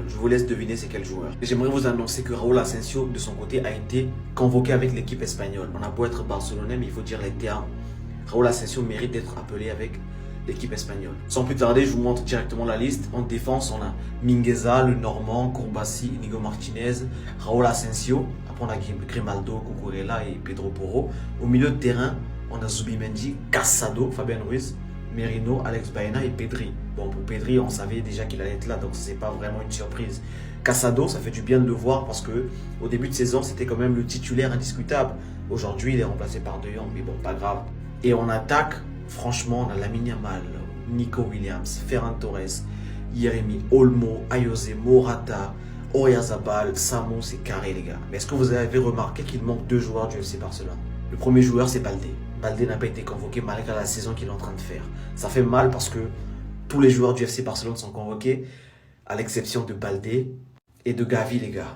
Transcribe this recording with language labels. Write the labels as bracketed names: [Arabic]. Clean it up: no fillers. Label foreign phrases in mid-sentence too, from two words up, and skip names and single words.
[French] Je vous laisse deviner c'est quel joueur. Et j'aimerais vous annoncer que Raúl Asensio, de son côté, a été convoqué avec l'équipe espagnole. On a beau être barcelonais, mais il faut dire les termes. Raúl Asensio mérite d'être appelé avec l'équipe espagnole. Sans plus tarder, je vous montre directement la liste. En défense, on a Mingueza, le Normand, Courbassi, Inigo Martinez, Raúl Asensio. Après, on a Grimaldo, Cucurella et Pedro Porro. Au milieu de terrain, on a Zubimendi, Casado, Fabian Ruiz, Merino, Alex Baena et Pedri. Bon, pour Pedri, on savait déjà qu'il allait être là, donc c'est pas vraiment une surprise. Casado, ça fait du bien de le voir parce que au début de saison, c'était quand même le titulaire indiscutable. Aujourd'hui, il est remplacé par De Jong, mais bon, pas grave. Et on attaque, franchement, on a Lamine Yamal, Nico Williams, Ferran Torres, Yeremi, Olmo, Ayoze, Morata, Oyarzabal, Samo, c'est carré les gars. Mais est-ce que vous avez remarqué qu'il manque deux joueurs du FC Barcelone? Le premier joueur, c'est Baldé. Baldé n'a pas été convoqué malgré la saison qu'il est en train de faire. Ça fait mal parce que tous les joueurs du FC Barcelone sont convoqués, à l'exception de Baldé et de Gavi, les gars.